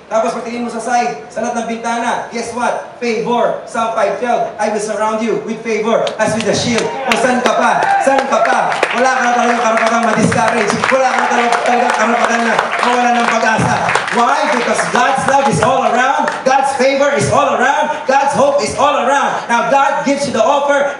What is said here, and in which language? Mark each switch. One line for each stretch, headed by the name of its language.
Filipino: Tapos pagtingin mo sa side, sa lahat ng bintana,
English: guess what? Favor. Psalm 5:12, I will surround you with favor as with a shield.
Filipino: O saan ka pa? Saan ka pa? Wala ka na talagang karapatang ma-discourage. Wala ka na talagang karapatan na mawala ng pag-asa.
English: Why? Because God's love is all around. God's favor is all around. God's hope is all around. Now God gives you the offer.